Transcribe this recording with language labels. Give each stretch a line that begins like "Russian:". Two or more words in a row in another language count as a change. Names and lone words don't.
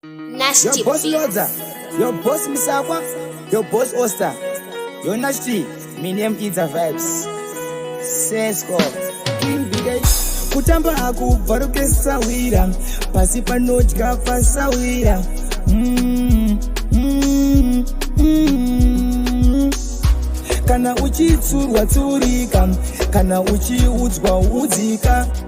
English: Nasty Your boss Beats. Lodza, your boss Misakwa, your boss Oster, your Nasty, my name is the Vibes. Sesko, King Biggie.
Shona: Kutamba hakubva roke sawira, pasi panodya pasawira. Mm, mm, mm. Kana uchitsurwa tsurika, kana uchiudzwa udzika.